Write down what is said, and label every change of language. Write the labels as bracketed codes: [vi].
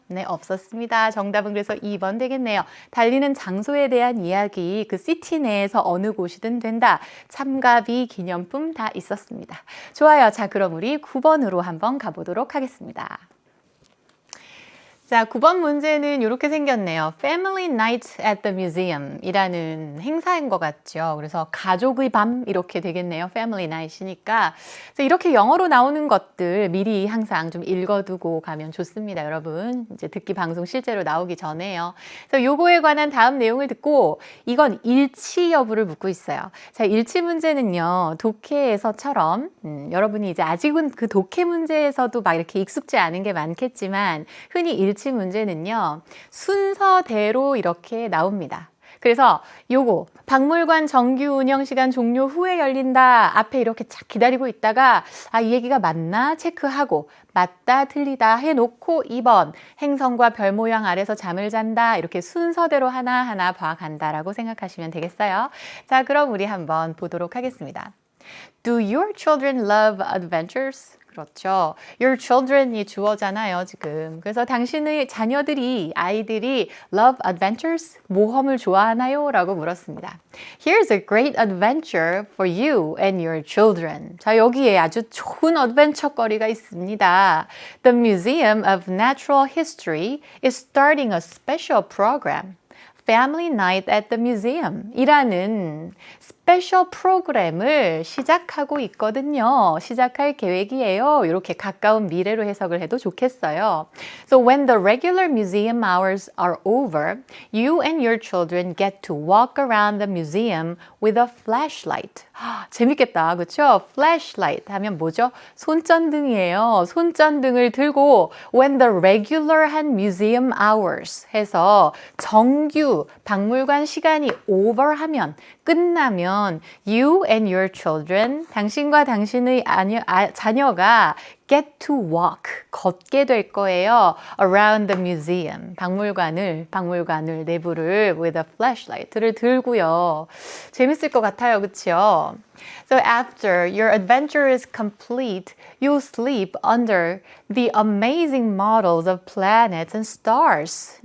[ko] 네, 없었습니다. 정답은 그래서 2번 되겠네요. 달리는 장소에 대한 이야기, 그 시티 내에서 어느 곳이든 된다. 참가비, 기념품 다 있었습니다. 좋아요. 자, 그럼 우리 9번으로 한번 가보도록 하겠습니다. 자, 9번 문제는 이렇게 생겼네요. Family Night at the Museum 이라는 행사인 것 같죠. 그래서 가족의 밤 이렇게 되겠네요. Family Night이니까. 그래서 이렇게 영어로 나오는 것들 미리 항상 좀 읽어두고 가면 좋습니다. 여러분, 이제 듣기 방송 실제로 나오기 전에요. 그래서 요거에 관한 다음 내용을 듣고 이건 일치 여부를 묻고 있어요. 자, 일치 문제는요. 독해에서처럼 여러분이 이제 아직은 그 독해 문제에서도 막 이렇게 익숙지 않은 게 많겠지만 흔히 일치 문제는요. 순서대로 이렇게 나옵니다. 그래서 요거 박물관 정규 운영 시간 종료 후에 열린다. 앞에 이렇게 착 기다리고 있다가 이 얘기가 맞나 체크하고 맞다 틀리다 해놓고 2번 행성과 별 모양 아래서 잠을 잔다. 이렇게 순서대로 하나하나 봐간다라고 생각하시면 되겠어요. 자, 그럼 우리 한번 보도록 하겠습니다. [en] Do your children love adventures? [ko] 그렇죠. Your children이 주어잖아요, 지금. 그래서 당신의 자녀들이, 아이들이 [en] love adventures? [ko] 모험을 좋아하나요? 라고 물었습니다. [en] Here's a great adventure for you and your children. [ko] 자, 여기에 아주 좋은 어드벤처 거리가 있습니다. [en] The Museum of Natural History is starting a special program. [ko] Family Night at the Museum 이라는 스페셜 프로그램을 시작하고 있거든요. 시작할 계획이에요. 이렇게 가까운 미래로 해석을 해도 좋겠어요. [en] So when the regular museum hours are over, you and your children get to walk around the museum with a flashlight. [ko] 재밌겠다. 그렇죠? flashlight 하면 뭐죠? 손전등이에요. 손전등을 들고 [en] when the regular한 museum hours [ko] 해서 정규 박물관 시간이 over 하면 끝나면 [en] you and your children [ko] 당신과 당신의 자녀가 [en] get to walk [ko] 걷게 될 거예요. [en] around the museum [ko] 박물관을 내부를 [en] with a flashlight를 들고요. [ko] 재밌을 것 같아요. 그렇죠? [en] So after your adventure is complete, you'll sleep under the amazing models of planets and stars.